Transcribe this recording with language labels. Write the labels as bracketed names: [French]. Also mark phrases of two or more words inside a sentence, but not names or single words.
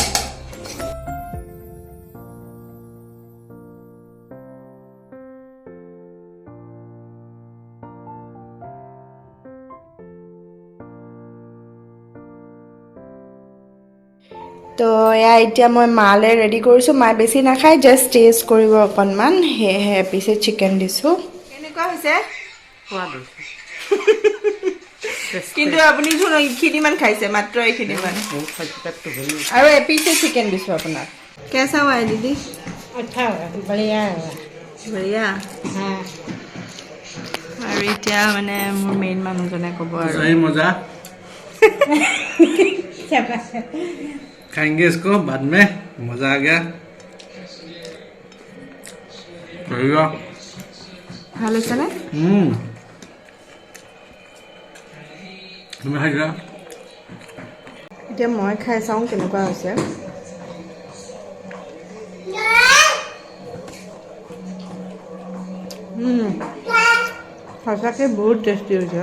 [Assamese] তো এয়া এতিয়া মই মালে ৰেডি কৰিছোঁ। মায়ে বেছি নাখায়, [English] just test [Assamese] কৰিব অকণমান, সেয়েহে পিছে চিকেন দিছোঁ। কেনেকুৱা হৈছে? কিন্তু আপুনি চোন এইখিনিমান খাইছে, মাত্ৰ এইখিনিমান, আৰু এপিছে চিকেন দিছোঁ আপোনাক। [Hindi] কেঁচা हुआ है दीदी? अच्छा हुआ, बढ़िया हुआ। বঢ়িয়া। हाँ [Assamese] আৰু এতিয়া মানে মোৰ মেইন মানুহজনে ক'ব আৰু [Hindi] सही मजा शाबाश। खाएंगे इसको बाद में, मजा आ गया। बढ़िया। [Assamese] ভাল হৈছেনে? [Hindi] तुम्हें खाई [Assamese] এতিয়া মই খাই চাওঁ কেনেকুৱা হৈছে। সঁচাকৈ বহুত টেষ্টি হৈছে।